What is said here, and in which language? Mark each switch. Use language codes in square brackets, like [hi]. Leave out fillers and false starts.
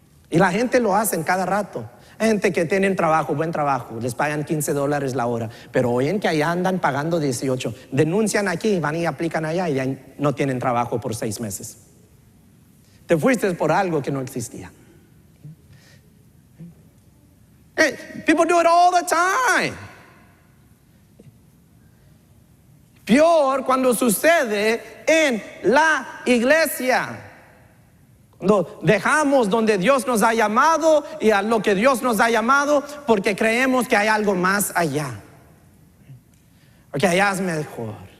[es] Y la gente lo hace en cada rato. Gente que tienen trabajo, buen trabajo, les pagan $15 la hora, pero oyen que allá andan pagando 18. Denuncian aquí, van y aplican allá y ya no tienen trabajo por 6 meses. Te fuiste por algo que no existía. [en] Hey, people do it all the time. [es] Peor cuando sucede en la iglesia. Cuando dejamos donde Dios nos ha llamado y a lo que Dios nos ha llamado porque creemos que hay algo más allá, porque allá es mejor.